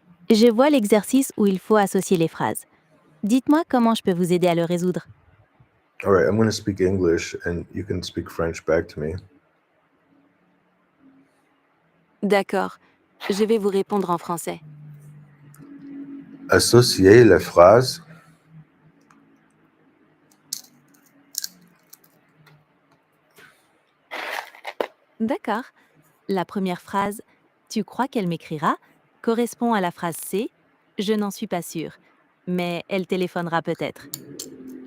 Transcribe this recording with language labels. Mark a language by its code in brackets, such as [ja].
[fr] Je vois l'exercice où il faut associer les phrases. Dites-moi comment je peux vous aider à le résoudre. [en] All right, I'm going to speak English and you can speak French back to me. [fr] D'accord. Je vais vous répondre en français. Associer les phrases. D'accord. La première phrase « Tu crois qu'elle m'écrira » correspond à la phrase C « Je n'en suis pas sûre, mais elle téléphonera peut-être ».